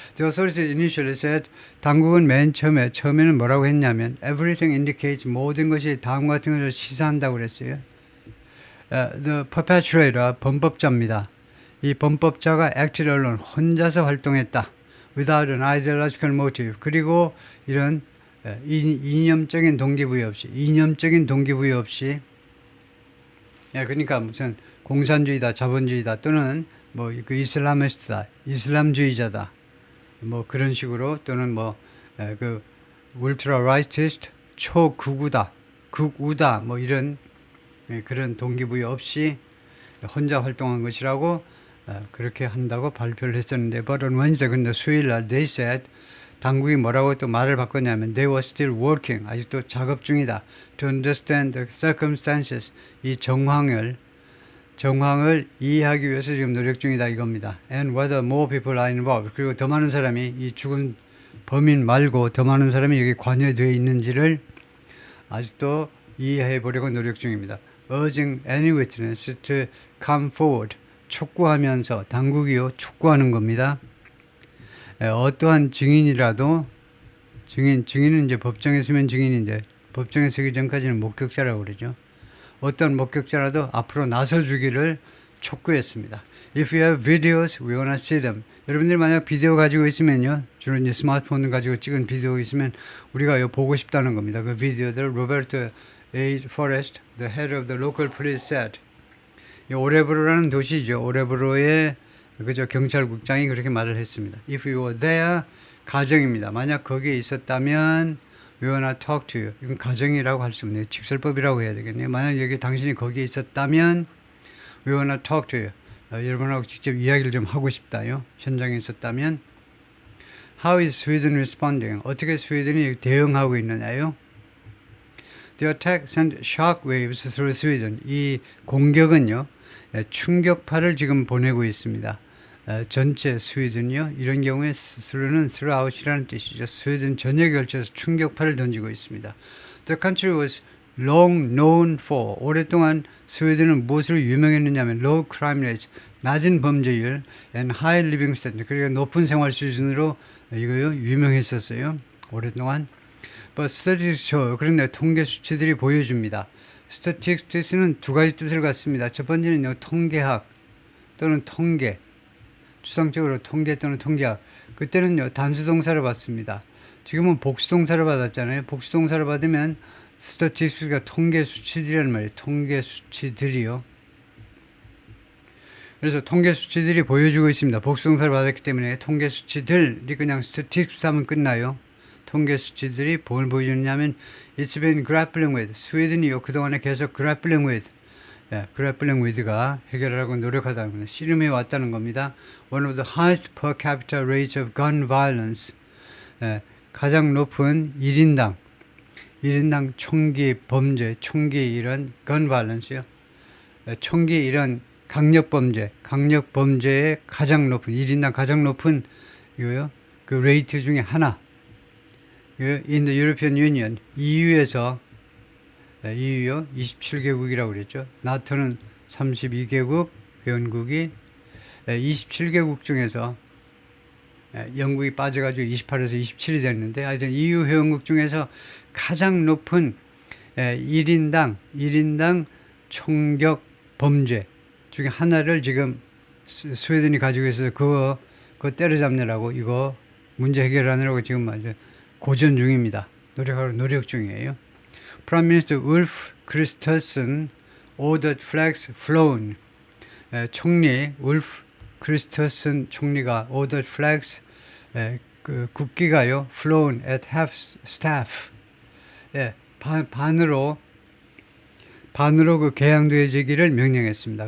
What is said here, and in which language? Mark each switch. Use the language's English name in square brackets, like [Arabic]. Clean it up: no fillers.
[English] The authorities initially said, [Korean] 당국은 맨 처음에는 뭐라고 했냐면 [English] everything indicates, [Korean] 모든 것이 다음과 같은 것을 시사한다고 그랬어요. [English] The perpetrator, [Korean] 범법자입니다. 이 범법자가 [English] acted alone, [Korean] 혼자서 활동했다. [English] without an ideological motive. [Korean] 그리고 이런 이념적인 동기부여 없이 그러니까 무슨 공산주의다, 자본주의다 또는 뭐 그 이슬라미스트다, 이슬람주의자다 뭐 그런 식으로 또는 뭐 그 울트라 라이티스트, 초극우다, 극우다 뭐 이런 그런 동기부여 없이 혼자 활동한 것이라고 그렇게 한다고 발표를 했었는데 [English] but on Wednesday, [Korean] 근데 수요일날 [English] they said, [Korean] 당국이 뭐라고 또 말을 바꿨냐면 [English] they were still working, [Korean] 아직도 작업 중이다. [English] to understand the circumstances, [Korean] 이 정황을 이해하기 위해서 지금 노력 중이다 이겁니다. [English] and whether more people are involved, [Korean] 그리고 더 많은 사람이 이 죽은 범인 말고 더 많은 사람이 여기 관여되어 있는지를 아직도 이해해 보려고 노력 중입니다. [English] urging any witness to come forward, [Korean] 촉구하면서 당국이요 촉구하는 겁니다. 어떠한 증인이라도 증인은 이제 법정에 서면 증인인데 법정에 서기 전까지는 목격자라고 그러죠. 어떤 목격자라도 앞으로 나서주기를 촉구했습니다. [English] If you have videos, we wanna see them. [Korean] 여러분들 만약 비디오 가지고 있으면요, 주로 이제 스마트폰 가지고 찍은 비디오 있으면 우리가 이거 보고 싶다는 겁니다. 그 비디오들 Roberto A. [English] Forrest, the head of the local police said. [Korean] 이 오레브로라는 도시죠. 오레브로의 그저 경찰국장이 그렇게 말을 했습니다. [English] If you were there, [Korean] 가정입니다. 만약 거기에 있었다면 [English] we wanna talk to you. [Korean] 이건 가정이라고 할 수 없네요. 직설법이라고 해야 되겠네요. 만약 여기 당신이 거기에 있었다면 [English] we wanna talk to you. [Korean] 여러분하고 직접 이야기를 좀 하고 싶다요. 현장에 있었다면. [English] How is Sweden responding? [Korean] 어떻게 스웨덴이 대응하고 있느냐요? [English] The attack sent shock waves through Sweden. [Korean] 이 공격은요, 충격파를 지금 보내고 있습니다. 전체 스웨덴이요. 이런 경우에 through는 throughout이라는 뜻이죠. 스웨덴 전역에 걸쳐서 충격파를 던지고 있습니다. [English] The country was long known for. [Korean] 오랫동안 스웨덴은 무엇으로 유명했느냐면 [English] low crime rates, [Korean] 낮은 범죄율, [English] and high living standard, [Korean] 그리고 높은 생활 수준으로 이거요 유명했었어요. 오랫동안. [English] But statistics show, [Korean] 그런데 통계 수치들이 보여줍니다. statistics는 두 가지 뜻을 갖습니다. 첫 번째는요, 통계학 또는 통계, 추상적으로 통계 또는 통계학. 그때는요 단수동사를 받습니다. 지금은 복수동사를 받았잖아요. 복수동사를 받으면 스태티스틱스가 통계 수치들이란 말이에요. 통계 수치들이요. 그래서 통계 수치들이 보여주고 있습니다. 복수동사를 받았기 때문에 통계 수치들이 그냥 statistics 하면 끝나요. 통계 수치들이 뭘 보여주냐면 [English] it's been grappling with, [Korean] 스웨덴이요 그동안에 계속 grappling with, grappling with가 해결하려고 노력하다는 겁니다. 씨름해 왔다는 겁니다. [English] One of the highest per capita rates of gun violence, [Korean] 가장 높은 1인당 총기 범죄, 총기 이런 [English] gun violence요. [Korean] 총기 이런 강력범죄의 가장 높은 1인당 가장 높은 이거요. 그 레이트 중에 하나. [English] In the European Union, [Korean] EU에서 EU요 27개국이라고 그랬죠. 나토는 32개국 회원국이 27개국 중에서 영국이 빠져가지고 28에서 27이 됐는데 하여튼 EU 회원국 중에서 가장 높은 1인당 총격 범죄 중에 하나를 지금 스웨덴이 가지고 있어서 그거 때려잡느라고 이거 문제 해결하느라고 지금 아주 고전 중입니다. 노력 중이에요. [English] Prime Minister Ulf Kristersson ordered flags flown. [Korean] 총리 울프 크리스터슨 총리가 [English] ordered flags, [Korean] 그 국기가요 [English] flown at half staff. [Korean] 반으로 그 개양되어지기를 명령했습니다.